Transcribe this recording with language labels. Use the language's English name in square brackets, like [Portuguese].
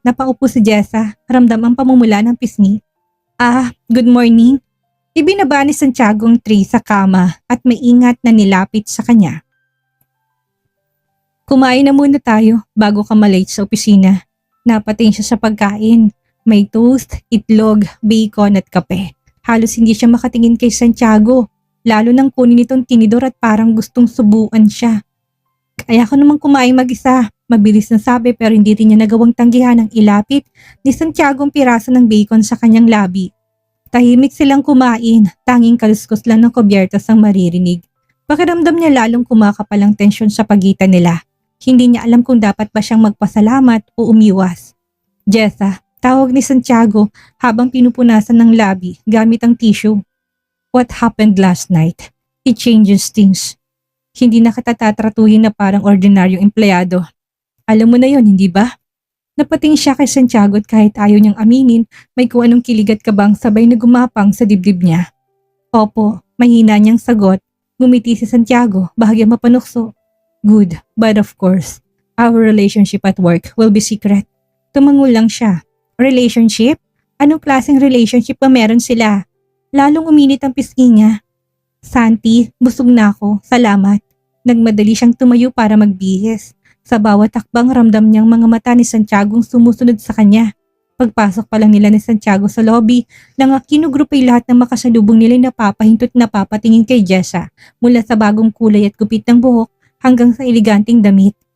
[Filipino] Napaupo si Jessa, ramdam ang pamumula ng pisngi. [English] Good morning." [Filipino] Ibinaba ni Santiago ang tray sa kama at may ingat na nilapit sa kanya. "Kumain na muna tayo bago ka malate sa opisina." Napating siya sa pagkain. May toast, itlog, bacon at kape. Halos hindi siya makatingin kay Santiago, lalo nang kunin itong tinidor at parang gustong subuan siya. Kaya ko namang kumain mag-isa. Mabilis na sabi pero hindi rin niya nagawang tanggihan ang ilapit ni Santiago ang piraso ng bacon sa kanyang labi. Tahimik silang kumain, tanging kaluskos lang ng kubyertas ang maririnig. Pakiramdam niya lalong kumakapal ang tensyon sa pagitan nila. Hindi niya alam kung dapat ba siyang magpasalamat o umiwas. Jessa, tawag ni Santiago habang pinupunasan ng labi gamit ang tissue. [English] What happened last night? It changes things. [Filipino] Hindi na kita tatratuhin na parang ordinaryong empleyado. Alam mo na yon, hindi ba? Napating siya kay Santiago at kahit ayaw niyang aminin, may kung anong kiligat kabang sabay na gumapang sa dibdib niya. Opo, mahina niyang sagot. Ngumiti si Santiago, bahagya mapanukso. [English] Good, but of course, our relationship at work will be secret. [Filipino] Tumangol lang siya. Relationship? Anong klaseng relationship ba meron sila? Lalong uminit ang pisngi niya. Santi, busog na ako. Salamat. Nagmadali siyang tumayo para magbihis. Sa bawat takbang ramdam niyang mga mata ni Santiago sumusunod sa kanya. Pagpasok pa lang nila ni Santiago sa lobby, nang kinugrup ay lahat ng makasalubong nila napapahintot na papatingin kay Jessa mula sa bagong kulay at gupit ng buhok hanggang sa eleganteng damit.